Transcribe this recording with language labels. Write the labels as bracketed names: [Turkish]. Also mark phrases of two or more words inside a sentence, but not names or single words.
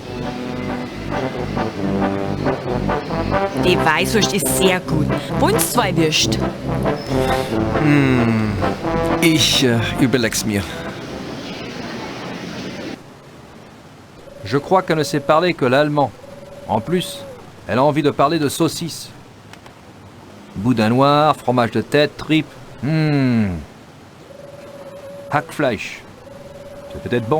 [German] Die Weißwurst ist sehr gut. Uns zwei Würst. Ich überleg's mir. [French] Je crois qu'elle ne sait parler que l'allemand. En plus, elle a envie de parler de saucisses. Boudin noir, fromage de tête, tripes. Hackfleisch. C'est peut-être bon.